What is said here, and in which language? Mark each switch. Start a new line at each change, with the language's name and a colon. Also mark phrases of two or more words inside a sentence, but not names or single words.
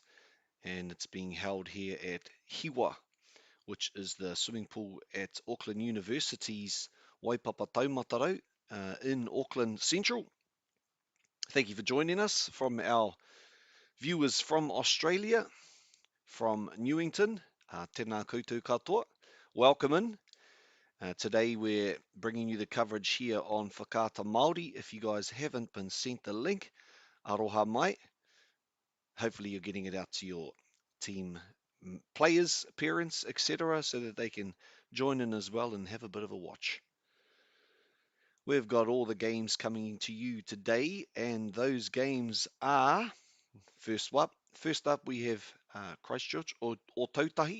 English: And it's being held here at Hiwa, which is the swimming pool at Auckland University's Waipapa Taumatarau in Auckland Central. Thank you for joining us from our viewers from Australia, from Newington.
Māori: Tēnā koutou katoa.
English: Welcome in. Today we're bringing you the coverage here on Whakaata Māori. If you guys haven't been sent the link,
Māori: aroha mai.
English: Hopefully you're getting it out to your team players, parents, etc., so that they can join in as well and have a bit of a watch. We've got all the games coming to you today, and those games are first up we have Christchurch or Tautahi.